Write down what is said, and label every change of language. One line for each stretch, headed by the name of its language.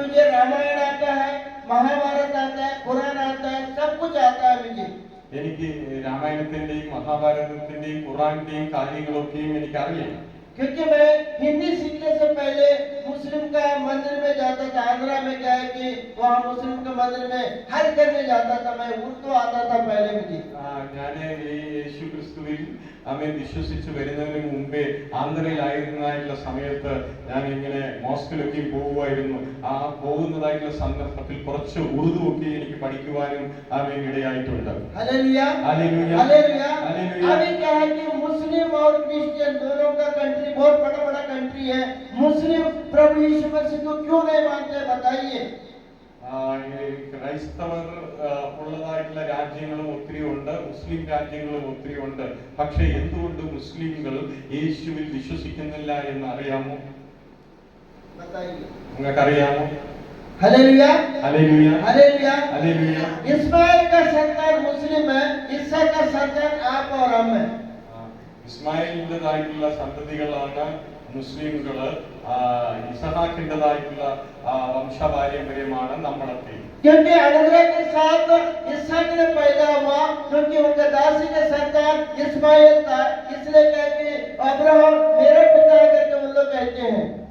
Hindi: रामायण आता है महाभारत आता है कुरान आता है सब कुछ आता है मुझे
Malayalam: എനിക്ക് രാമായണത്തിന്റെയും മഹാഭാരതത്തിന്റെയും ഖുറാന്റെയും കാര്യങ്ങളൊക്കെയും എനിക്കറിയാം
Hindi: क्योंकि मैं हिंदी सीखने से पहले मुस्लिम का मंदिर में जाता था आंध्रा में क्या है कि वहाँ मुस्लिम के मंदिर में हज करने जाता था मैं उर्दू आता था पहले मुझे
Malayalam: ഞാൻ യേശു ക്രിസ്തുവിൽ ആമേൻ വിശ്വസിച്ച് വരുന്നതിന് മുമ്പേ ആന്ധ്രയിലായിരുന്നതായിട്ടുള്ള സമയത്ത് ഞാൻ ഇങ്ങനെ മോസ്കിലൊക്കെ പോവുമായിരുന്നു. ആ പോകുന്നതായിട്ടുള്ള സന്ദർഭത്തിൽ കുറച്ച് ഉറുദു ഒക്കെ എനിക്ക് പഠിക്കുവാനും ആമേൻ ഇടയായിട്ടുണ്ട്.
Hindi: Hallelujah hallelujah hallelujah. हालेलुया। अभी क्या है कि मुस्लिम और क्रिश्चियन दोनों का कंट्री बहुत बड़ा बड़ा कंट्री है। मुस्लिम प्रभु यीशु मसीह को क्यों नहीं मानते बताइए।
Malayalam: ഈ ക്രൈസ്തവർ ഉള്ളതായിട്ടുള്ള രാജ്യങ്ങളും ഒത്തിരി ഉണ്ട്, മുസ്ലിം രാജ്യങ്ങളും ഒത്തിരി ഉണ്ട്. പക്ഷെ എന്തുകൊണ്ട് മുസ്ലിംകൾ യേശുവിൽ വിശ്വസിക്കുന്നില്ല എന്ന് അറിയാമോ? നിങ്ങൾക്കറിയാമോ?
Hindi: Hallelujah hallelujah hallelujah hallelujah. Ismail का संतान मुस्लिम है, ईसा का संतान आप और हम है।
Malayalam: ഇസ്മായിലിൻ്റെതായിട്ടുള്ള സന്തതികളാണ് മുസ്ലിംകള്, ഇസഹാക്കിൻ്റെതായിട്ടുള്ള വംശപാരമ്പര്യമാണ് നമ്മളൊക്കെ.
Hindi: क्योंकि अनुग्रह के साथ इसहाक ने पैदा हुआ, क्योंकि उनका दासी का संतान इस्माइल था, इसलिए कहते अब्राहम मेरा पिता करके उन लोग कहते हैं।